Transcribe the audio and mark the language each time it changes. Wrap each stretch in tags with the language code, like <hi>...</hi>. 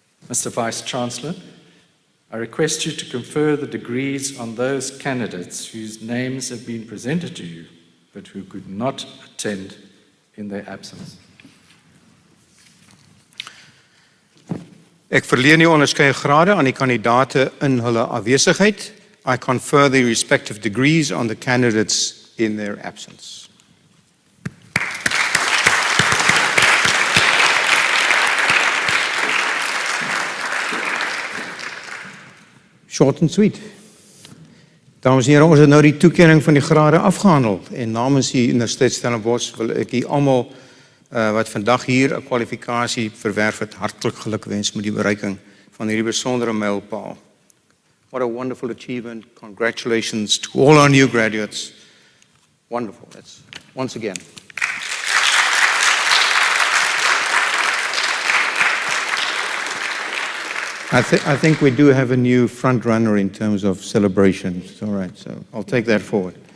<en>Mr. Vice-chancellor, I request you to confer the degrees on those candidates whose names have been presented to you, but who could not attend in their absence.</en> <af>Ek verleen die onderskeie grade aan die kandidate in hulle afwesigheid.</af> <en>I confer the respective degrees on the candidates in their absence. Short and sweet.</en> <af>Dames en heren, ons het nou die toekenning van die grade afgehandel en namens die Universiteit Stellenbosch wil ek die almal wat vandag hier 'n kwalifikasie verwerf het, hartlik gelukwens met die bereiking van hierdie besondere mylpaal.</af> <en>What a wonderful achievement. Congratulations to all our new graduates. Wonderful. That's once again. I think we do have a new front runner in terms of celebrations. All right, so I'll take that forward.</en>